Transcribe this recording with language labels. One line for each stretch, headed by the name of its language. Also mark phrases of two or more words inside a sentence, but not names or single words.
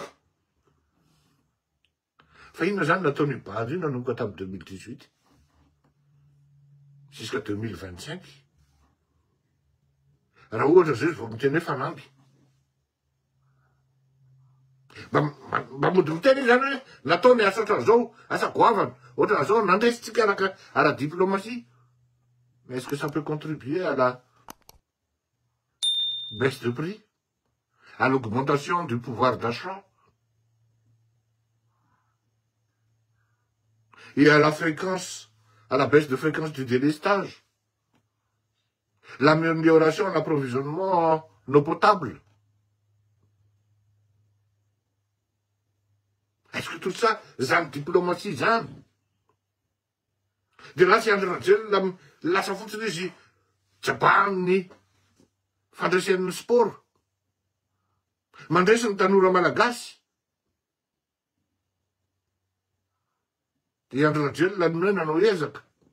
Malagasy: Fa inona zany nataony bandy io nanomboka tamin'ny 2018 jusqu'à 2025. Raha ohatra zay vao miteny hoe fanamby. Mba mody miteny zany hoe natao ny asa ohatran'izao, asa goavana, ohatran'izao nandresitsika ara-diplomatie.
French: Mais est-ce que ça peut contribuer à la baisse de prix, à l'augmentation du pouvoir d'achat et à la fréquence, à la baisse de fréquence du délestage, l'amélioration de l'approvisionnement en eau potable? Est-ce que tout ça,
Malagasy: zany diplomatie zany? De lasa Andry Rajoelina lasa fotsiny izy jaban'ny fandraisan'ny sport. Mandresy ny tanora malagasy. De Andry Rajoelina ny hoe nanao ezaka.